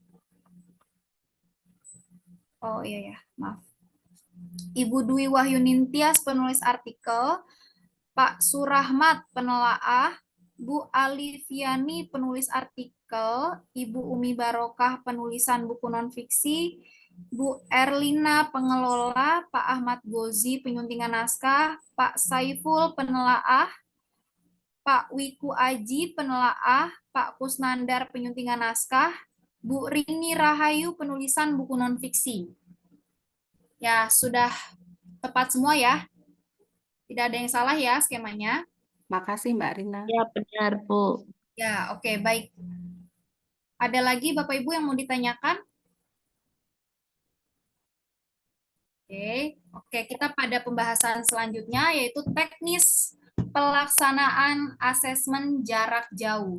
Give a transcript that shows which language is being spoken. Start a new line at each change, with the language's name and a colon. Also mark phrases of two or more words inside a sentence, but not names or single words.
Indonesian: Oh iya ya, maaf. Ibu Dwi Wahyuning Tias penulis artikel, Pak Surahmat penelaah, Bu Alifiani penulis artikel, Ibu Umi Barokah penulisan buku nonfiksi, Bu Erlina pengelola, Pak Ahmad Gozi penyuntingan naskah, Pak Saiful penelaah, Pak Wiku Aji penelaah, Pak Kusnandar penyuntingan naskah, Bu Rini Rahayu penulisan buku nonfiksi. Ya, sudah tepat semua ya. Tidak ada yang salah ya skemanya. Makasih Mbak Rina. Ya, benar, Bu. Ya, oke, baik. Ada lagi Bapak Ibu yang mau ditanyakan? Oke, kita pada pembahasan selanjutnya yaitu teknis pelaksanaan asesmen jarak jauh.